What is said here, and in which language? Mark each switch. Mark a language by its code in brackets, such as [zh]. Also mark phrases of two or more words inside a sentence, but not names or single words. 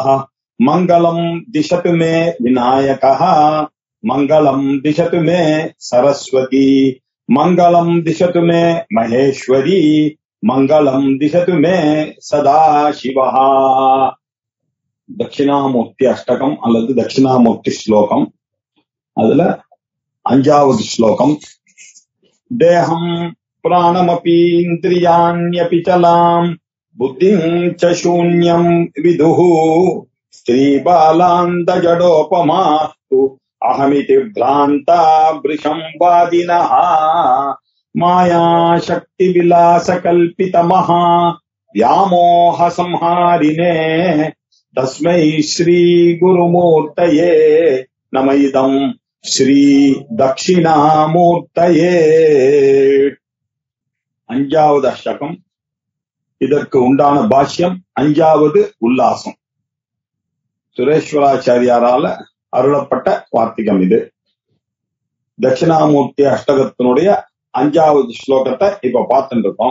[sa] मंगलम दिशतु मे विनायकः मंगलम दिशतु मे सरस्वती मंगलम दिशतु मे महेश्वरी मंगलम दिशतु मे सदाशिवः। [ta] दक्षिणामूर्ति अष्टकम அல்லது दक्षिणामूर्ति श्लोकम அதுல அஞ்சாவது श्लोकम [sa] देहं प्राणमपि इन्द्रियाण्यपि चलाम् बुद्धिं च शून्यं विदुः स्त्रीबालान्दजडोपमास्तु अहमिति भ्रान्ता वृषं वादिनः मायाशक्तिविलासकल्पितमहा व्यामोहसंहारिणे तस्मै श्रीगुरुमूर्तये नमः इदं श्री दक्षिणामूर्तये। [ta] அஞ்சாவது அஷ்டகம். இதற்கு உண்டான பாஷ்யம் அஞ்சாவது உல்லாசம். சுரேஸ்வராச்சாரியாரால அருளப்பட்ட வார்த்திகம் இது. தட்சிணாமூர்த்தி அஷ்டகத்தினுடைய அஞ்சாவது ஸ்லோகத்தை இப்ப பார்த்துட்டு இருக்கோம்.